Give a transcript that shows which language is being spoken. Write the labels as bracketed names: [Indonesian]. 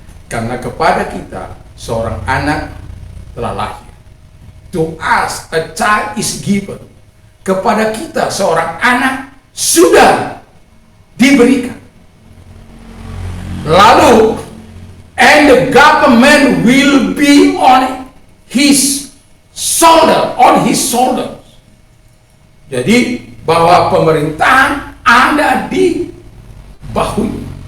[Indonesian] Karena kepada kita seorang anak telah lahir. [English] To us a child is given. [Indonesian] Kepada kita seorang anak sudah diberikan. [English] Lalu, and the government will be on his shoulders. [Indonesian] Jadi bahwa pemerintahan ada di bahunya.